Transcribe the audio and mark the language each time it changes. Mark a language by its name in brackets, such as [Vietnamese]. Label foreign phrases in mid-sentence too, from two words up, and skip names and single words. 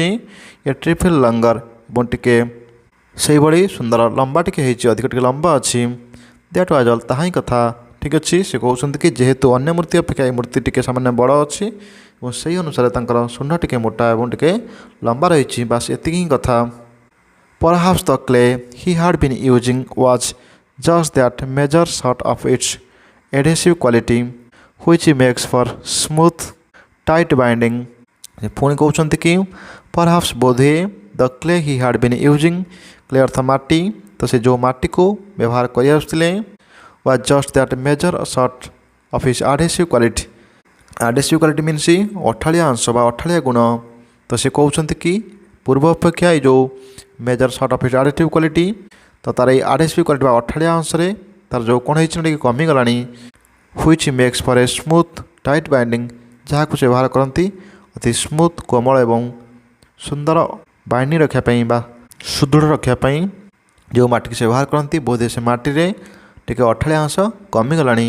[English] a trifle longer, [Odia] ଏବଂ ଟିକେ ସେହିଭଳି ସୁନ୍ଦର ଲମ୍ବା ଟିକେ ହେଇଛି, ଅଧିକ ଟିକେ ଲମ୍ବା ଅଛି। [English] that was all, [Odia] ତାହା ହିଁ କଥା। ଠିକ୍ ଅଛି, ସେ କହୁଛନ୍ତି କି ଯେହେତୁ ଅନ୍ୟ ମୂର୍ତ୍ତି ଅପେକ୍ଷା ଏହି ମୂର୍ତ୍ତି ଟିକେ ସାମାନ୍ୟ ବଡ଼ ଅଛି ଏବଂ ସେହି ଅନୁସାରେ ତାଙ୍କର ଶୁଣ୍ଡ ଟିକେ ମୋଟା ଏବଂ ଟିକେ ଲମ୍ବା ରହିଛି, ବାସ୍ ଏତିକି ହିଁ କଥା। [English] Perhaps the clay he had been using was just that measure short of its adhesive quality, which makes for smooth, tight binding. [Odia] ପୁଣି କହୁଛନ୍ତି କି [English] perhaps ବୋଧେ the clay he had been using, clay [Odia] ଅର୍ଥ ମାଟି, ତ ସେ ଯେଉଁ ମାଟିକୁ ବ୍ୟବହାର କରି ଆସୁଥିଲେ [English] was just that measure short of its adhesive quality. adhesive quality means [Odia] ଅଠାଳିଆ ଅଂଶ ବା ଅଠାଳିଆ ଗୁଣ। ତ ସେ କହୁଛନ୍ତି କି ପୂର୍ବ ଅପେକ୍ଷା ଏଇ ଯେଉଁ [English] measure short of its adhesive quality, [Odia] ତ ତା'ର ଏଇ [English] adhesive quality [Odia] ବା ଅଠାଳିଆ ଅଂଶରେ ତା'ର ଯେଉଁ କ'ଣ ହେଇଛି ଟିକେ କମିଗଲାଣି। [English] which makes for a smooth tight binding, [Odia] ଯାହାକୁ ସେ ବ୍ୟବହାର କରନ୍ତି ଅତି ସ୍ମୁଥ୍ କୋମଳ ଏବଂ ସୁନ୍ଦର ବାଇଣ୍ଡିଂ ରଖିବା ପାଇଁ ବା ସୁଦୃଢ଼ ରଖିବା ପାଇଁ ଯେଉଁ ମାଟିକି ସେ ବ୍ୟବହାର କରନ୍ତି, ବୋଧହୁଏ ସେ ମାଟିରେ ଟିକେ ଅଠାଳିଆ ଅଂଶ କମିଗଲାଣି।